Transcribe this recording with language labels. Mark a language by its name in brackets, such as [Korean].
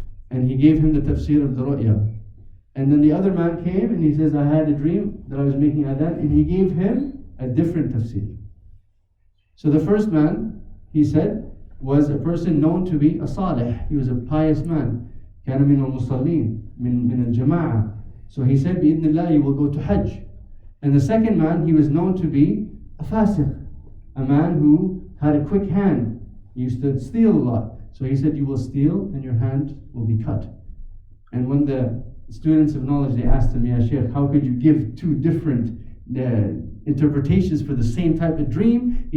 [English] And he gave him the tafsir of the ru'ya. And then the other man came and he says, I had a dream that I was making adhan, and he gave him a different tafsir. So the first man, he said, was a person known to be a salih. He was a pious man. [Arabic] كان من المصلين من الجماعة. [English] So he said, بإذن you will go to Hajj. And the second man, he was known to be a fasiq, a man who had a quick hand. He used to steal a lot. So he said, you will steal and your hand will be cut. And when the students of knowledge, they asked him, Ya Shaykh, how could you give two different interpretations for the same type of dream?